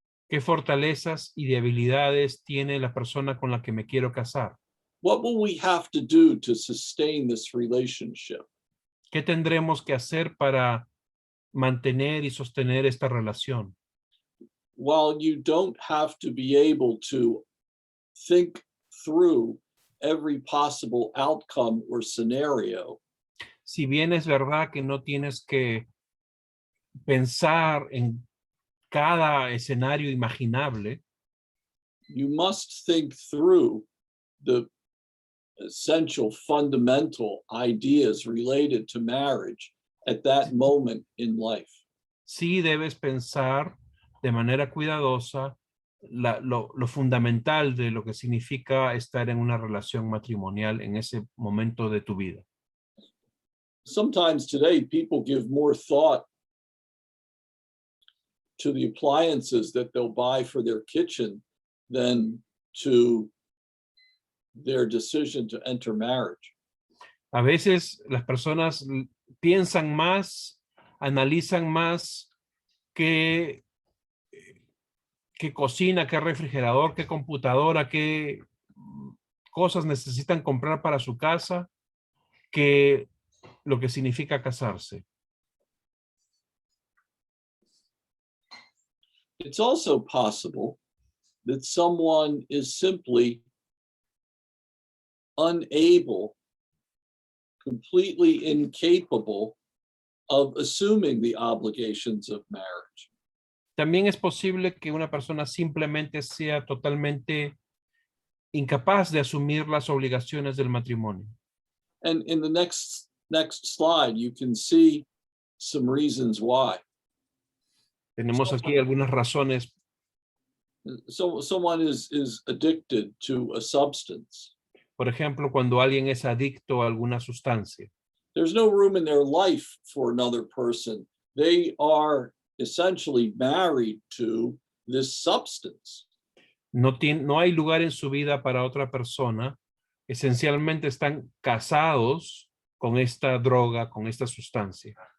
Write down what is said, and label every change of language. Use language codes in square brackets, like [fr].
[es] ¿Qué fortalezas y debilidades tiene la persona con la que me quiero casar? [en] What will we have to do to sustain this relationship? [es] ¿Qué tendremos que hacer para mantener y sostener esta relación? [en] While you don't have to be able to think through every possible outcome or scenario, [es] Si bien es verdad que no tienes que pensar en cada escenario imaginable, [en] you must think through the essential fundamental ideas related to marriage at that moment in life. [es] sí debes pensar de manera cuidadosa lo fundamental de lo que significa estar en una relación matrimonial en ese momento de tu vida. [en] Sometimes today people give more thought to the appliances that they'll buy for their kitchen than to their decision to enter marriage. [es] A veces las personas piensan más, analizan más qué cocina, qué refrigerador, qué computadora, qué cosas necesitan comprar para su casa, que lo que significa casarse. [en] It's also possible that someone is simply unable, completely incapable of assuming the obligations of marriage. [es] También es posible que una persona simplemente sea totalmente incapaz de asumir las obligaciones del matrimonio. [en] And in the next slide, you can see some reasons why. [es] Tenemos aquí algunas razones. [en] So someone is addicted to a substance. [es] Por ejemplo, cuando alguien es adicto a alguna sustancia. [en] There's no room in their life for another person. They are essentially married to this substance. [es] No hay lugar en su vida para otra persona. Esencialmente están casados con esta droga, con esta sustancia.